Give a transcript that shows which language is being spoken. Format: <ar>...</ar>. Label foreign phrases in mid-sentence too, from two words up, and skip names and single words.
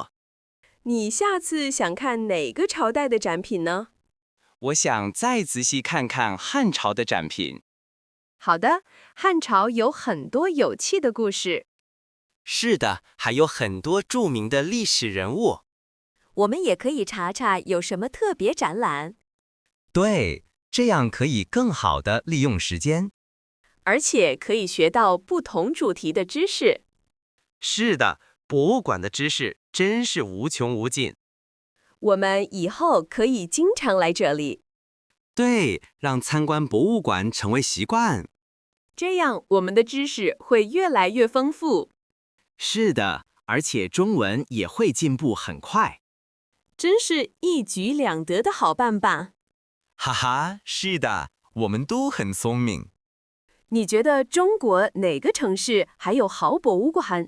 <zh>你下次想看哪個朝代的展品呢？我想再仔細看看漢朝的展品。好的，漢朝有很多有趣的故事。是的，還有很多著名的歷史人物。我們也可以查查有什麼特別展覽。對，這樣可以更好地利用時間。而且可以學到不同主題的知識。是的，博物館的知識真是無窮無盡。我們以後可以經常來這裡。對，讓參觀博物館成為習慣。這樣我們的知識會越來越豐富。是的，而且中文也會進步很快。真是一舉兩得的好辦法。哈哈，是的，我們都很聰明。你覺得中國哪個城市還有好博物館？</zh>